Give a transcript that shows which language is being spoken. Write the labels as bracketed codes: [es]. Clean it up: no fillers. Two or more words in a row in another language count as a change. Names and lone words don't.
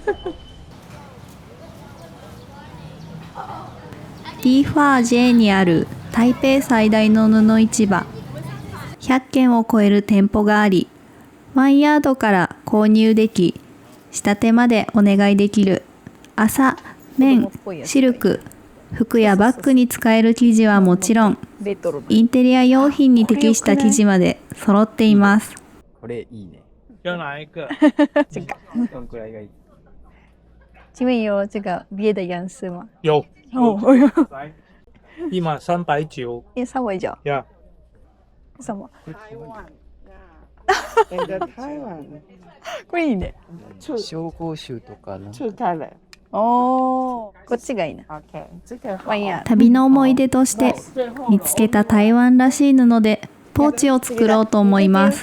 [ja] T4J にある台北最大の布市場。100軒を超える店舗があり、ワンヤードから購入でき、仕立てまでお願いできる。麻、綿、シルク、服やバッグに使える生地はもちろん、レトロな。インテリア用品に適した生地まで揃っています。これいいね。 [zh] 要哪一个？ [ja] どんくらいがいい？ [zh] 请问有这个别的颜色吗？有，哦，来，一码390。也稍微角。呀，什么？台湾 [ja] これいいね。紹興酒とかな。おお、こっちがいいな。 [zh] 这个 [ja] ワンヤー。旅の思い出として見つけた台湾らしい布でポーチを作ろうと思います。